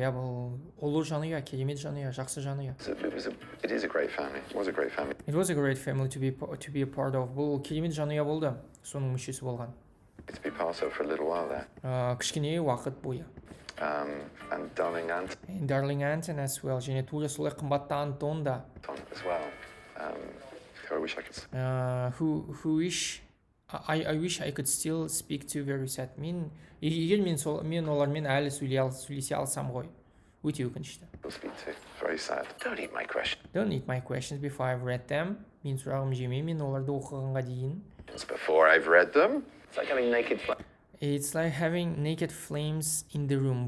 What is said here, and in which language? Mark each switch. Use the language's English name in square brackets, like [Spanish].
[Kazakh] Бұл ұлы жанұя, керемет жанұя, жақсы жанұя. [English] It is a great family. It was a great family. It was a great family to be a part of. [Kazakh] Бұл керемет жанұя болды, соның мүшесі болған. [English] To be part of for a little while there. [Kazakh] Кішкене уақыт бойы. [English] And Darling Ant. And Darling Anton as well. [Kazakh] және тура солай қымбатты Антон да. [English] As well. I wish I could. Who wish I wish I could still speak to very sad. [Kazakh] Егер мен олармен әлі сөйлесе алсам ғой. Өте өкінішті. [English] Speak to. Very sad. Don't eat my questions. Don't eat my questions before I've read them. [Kazakh] Мен сұрағым жеме, мен оларды оқығанға дейін. [English] Before I've read them. It's like having naked flames. It's like having naked flames in the room.